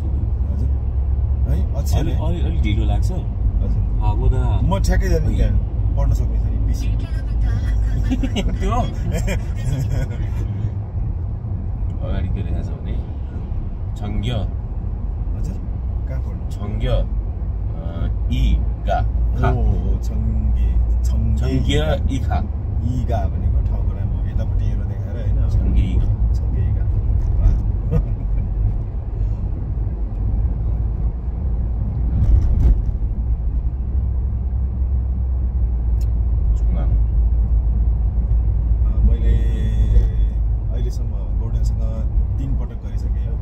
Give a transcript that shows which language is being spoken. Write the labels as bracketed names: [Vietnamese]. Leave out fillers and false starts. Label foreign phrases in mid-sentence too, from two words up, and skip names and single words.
[Nepali] हजुर है अक्षर अलिक ढिलो लाग्छ हजुर म ठ्याक्कै जाने त्यहाँ पढ्न सक्ने छ नि पिसी त्यो अगाडि के लेखेको छ भने छङ्ग्य हजुर कहाँ पढ्नु छङ्ग्य इ गा खा छङ्ग्य इ खा इ गा भनेको ठाउँको नाम हो यतापट्टि एरो देखाएर होइन छङ्ग्य इ खा छङ्गे इ गा मैले अहिलेसम्म गौडेनसँग 3 पटक गरिसकेँ हो